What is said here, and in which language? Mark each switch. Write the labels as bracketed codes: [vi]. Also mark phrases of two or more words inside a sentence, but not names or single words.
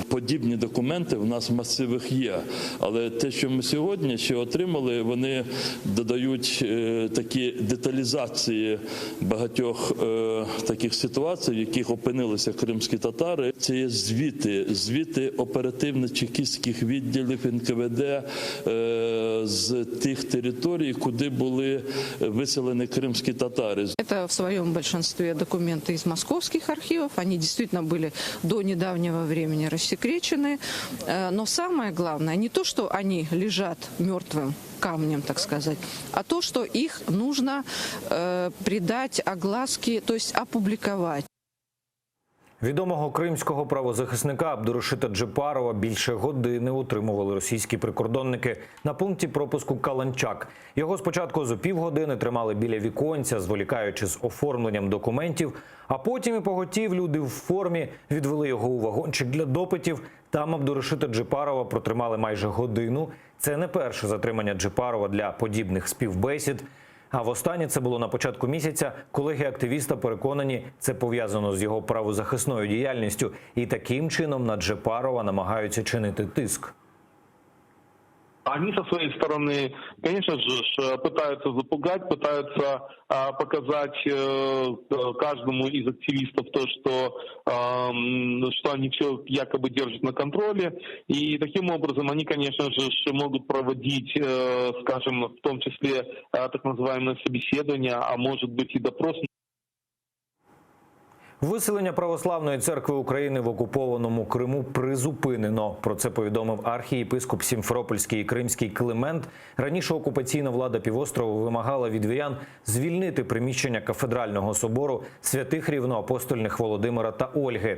[uk] Подібні документи в нас в масивах є, але те, що ми сьогодні ще отримали, вони додають такі деталізації багатьох таких ситуацій, в яких опинилися кримські татари. Це є звіти оперативно-чекістських відділів НКВД з тих територій, куди були виселені кримські татари. Це в своєму більшості документи із московських [ru] архивов, они действительно были до недавнего времени рассекречены, но самое главное не то, что они лежат мертвым камнем, так сказать, а то, что их нужно придать огласке, то есть опубликовать. [uk] Відомого кримського правозахисника Абдурашита Джепарова більше години утримували російські прикордонники на пункті пропуску Каланчак. Його спочатку за півгодини тримали біля віконця, зволікаючи з оформленням документів, а потім і поготів люди в формі відвели його у вагончик для допитів. Там Абдурашита Джепарова протримали майже годину. Це не перше затримання Джепарова для подібних співбесід. А востаннє це було на початку місяця. Колеги активіста переконані, це пов'язано з його правозахисною діяльністю. І таким чином на Джепарова намагаються чинити тиск. [ru] Они со своей стороны, конечно же, пытаются запугать, пытаются показать каждому из активистов то, что они все якобы держат на контроле. И таким образом они, конечно же, могут проводить, скажем, в том числе так называемые собеседования, а может быть и допрос. [uk] Виселення Православної церкви України в окупованому Криму призупинено. Про це повідомив архієпископ Сімферопольський і Кримський Климент. Раніше окупаційна влада півострову вимагала від вірян звільнити приміщення кафедрального собору святих рівноапостольних Володимира та Ольги.